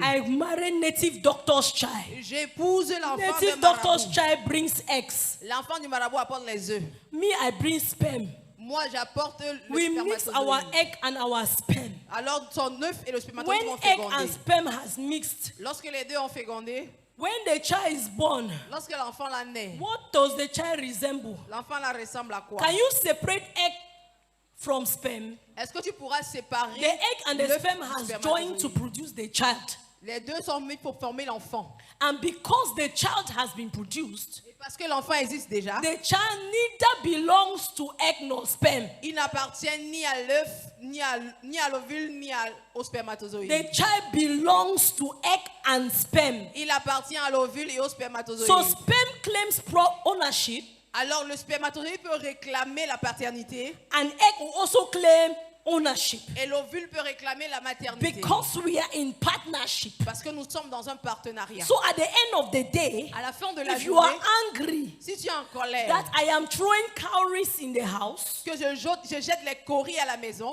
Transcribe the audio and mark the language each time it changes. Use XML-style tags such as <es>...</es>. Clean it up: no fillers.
<en>I marry native doctor's child.</en> <fr>J'épouse l'enfant</fr> <en>Native</en> <fr>de</fr> <en>doctor's</en> <fr>marabout.</fr> <en>child brings eggs.</en> <fr>L'enfant du marabout apporte les œufs.</fr> <en>Me, I bring sperm.</en> <fr>Moi, j'apporte le</fr> <en>We mix our</en> <fr>spermatozoïde.</fr> <en>egg and our sperm.</en> <fr>Alors, son œuf et le</fr> <en>When</en> <fr>spermatozoïde vont</fr> <en>egg and</en> <fr>féconder.</fr> <en>sperm has mixed,</en> <fr>Lorsque les deux ont fécondé,</fr> <en>when the child is born,</en> <fr>lorsque l'enfant la naît,</fr> <en>what does the child resemble?</en> <fr>l'enfant la ressemble à quoi?</fr> <en>Can you separate egg from sperm?</en> <fr>Est-ce que tu pourras séparer</fr> <en>The egg and the</en> <fr>l'œuf</fr> <en>sperm</en> <fr>du</fr> <en>has joined to</en> <fr>spermatozoïde?</fr> <en>produce the child.</en> <fr>Les deux sont mis pour former l'enfant.</fr> <en>And because the child has been produced,</en> <fr>Et parce que l'enfant existe déjà,</fr> <en>the child neither belongs to egg nor sperm.</en> <fr>il n'appartient ni à l'œuf, ni à l'ovule, ni au spermatozoïde.</fr> <en>The child belongs to egg and sperm.</en> <fr>Il appartient à l'ovule et au spermatozoïde.</fr> <en>So sperm claims ownership,</en> <fr>Alors le spermatozoïde peut réclamer la paternité</fr> <en>and egg will also claim ownership.</en> <fr>et l'ovule peut réclamer la maternité.</fr> <en>Because we are in partnership.</en> <fr>Parce que nous sommes dans un partenariat.</fr> <en>So at the end of the day,</en> <fr>À la fin de la</fr> <en>if you are</en> <fr>journée,</fr> <en>angry</en> <fr>si tu es en colère,</fr> <en>that I am throwing cowries in the house,</en> <fr>que je jette les coris à la maison,</fr>